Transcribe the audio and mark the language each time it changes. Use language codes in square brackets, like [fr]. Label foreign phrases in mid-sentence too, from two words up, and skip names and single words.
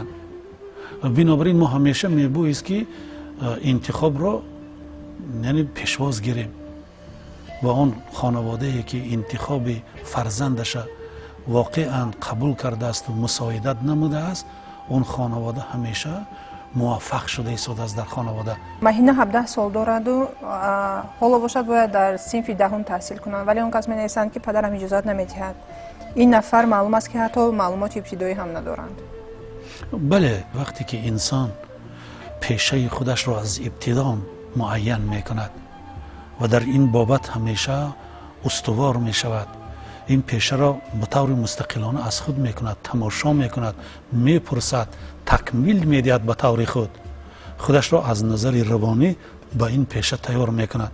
[tg] бинобар ин мо ҳамеша мебоист ки интихобро яъне пешвоз гирем ва он хонавода ки интихоби фарзандаш воқеан қабул кардааст ва мусоидат намудааст, он хонавода ҳамеша муваффақ шуда истодааст дар хонавода. маҳина 17 сол дораду ҳоло бошад бояд дар синфи даҳум таҳсил кунанд, вале он кас менависанд ки падарам иҷозат намедиҳад. ин нафар маълум аст ки ҳатто маълумоти ибтидоӣ ҳам надоранд. бале, вақте ки инсон пешаи худашро аз ибтидо муайян мекунад ва дар ин бобат ҳамеша устувор мешавад, ин пешаро ба таври мустақилона аз худ мекунад, тамошо мекунад, мепурсад, такмил медиҳад ба таври худашро аз назари равонӣ ба ин пеша тайёр мекунад.